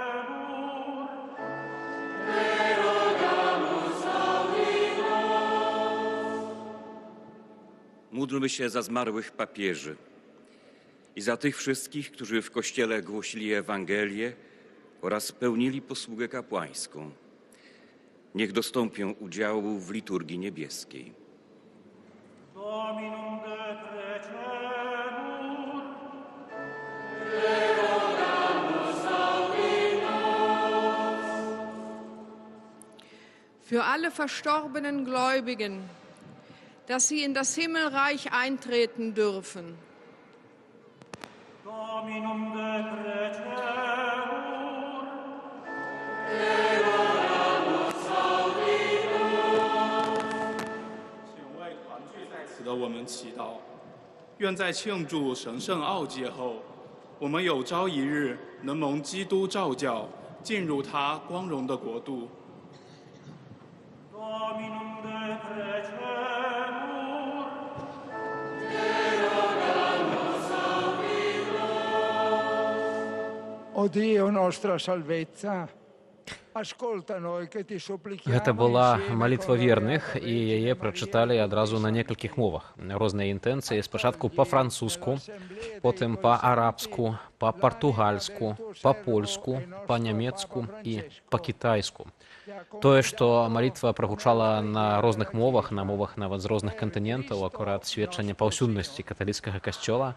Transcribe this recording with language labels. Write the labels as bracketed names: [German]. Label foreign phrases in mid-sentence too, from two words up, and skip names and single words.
[Polish] Módlmy się za zmarłych papieży i za tych wszystkich, którzy w Kościele głosili Ewangelię oraz pełnili posługę kapłańską. Niech dostąpią udziału w liturgii niebieskiej. [Latin] Dominum decretemur, [German] für alle verstorbenen Gläubigen, dass sie in das Himmelreich eintreten dürfen. [Latin] Dominum decretemur, [Chinese] 请为团聚在此的我们祈祷，愿在庆祝神圣奥界后，我们有朝一日能蒙基督召叫，进入他光荣的国度。 [Latin] Dominum decretemur, [Italian] O Dio nostra salvezza, ascolta noi che ti supplichiamo. [Belarusian] Гэта была [Italian] insieme [Belarusian] малітва [Italian] con la [Belarusian] верных, [Italian] Beata [Belarusian] і яе прачыталі адразу на некалькіх мовах. Розныя інтэнцыі, спачатку па-французску, потым па-арабску, па-партугальску, па-польску, па-нямецку і па-кітайску. Тое, што малітва прагучала на розных мовах, на мовах нават з розных кантынентаў, акурат сведчанне паўсюднасці каталіцкага касцёла.